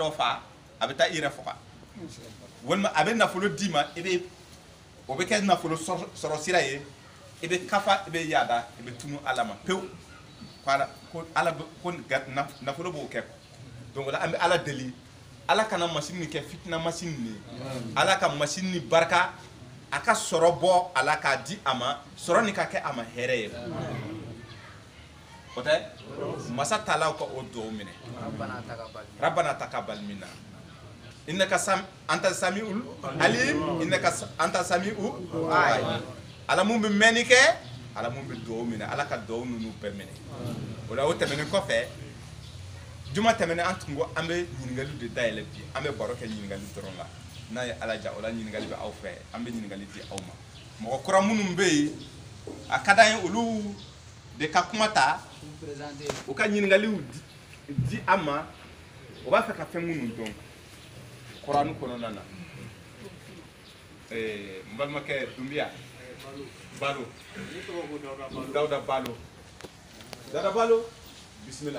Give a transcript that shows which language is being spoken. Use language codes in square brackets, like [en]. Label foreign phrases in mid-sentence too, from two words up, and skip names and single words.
[bm] dɔ fa a bɛ taa i yɛrɛ faga walima a bɛ nafolo d'i ma o bɛ kɛ nafolo sɔrɔ sira ye i bɛ kafa i bɛ yaada i bɛ tunu ala ma pewu ko ala ko nafolo b'o kɛ donc o la an bɛ ala deli ala kana machine kɛ fitina machine ni ala ka machine ni barika a ka sɔrɔ bɔ ala k'a di a ma sɔrɔ ni ka kɛ a ma hɛrɛ ye o tɛ masa taalaw ka o dugawu minɛ [ar] ربنا تقبل منا إنك أنت السميع العليم إنك أنت السميع العليم [bm] innaka anta samiul alim ala mun bɛ mɛnni kɛ ala mun bɛ dugawu minɛ ala ka dugawu ninnu bɛɛ minɛ o la o tɛmɛnen kɔfɛ juma tɛmɛnen an tun ko an bɛ ɲininkali de dayɛlɛ bi an bɛ baro kɛ ɲininkali dɔrɔn la n'a ye ala ja o la ɲininkali bɛ aw fɛ an bɛ ɲininkali di aw ma mɔgɔ kura minnu bɛ yen a ka d'an ye olu de ka kuma ta u ka ɲininkaliw di an ma o b'a fɛ ka fɛn minnu dɔn kuranu kɔnɔna na n balimakɛ Dunbiya Balo Dawuda Balo bisimila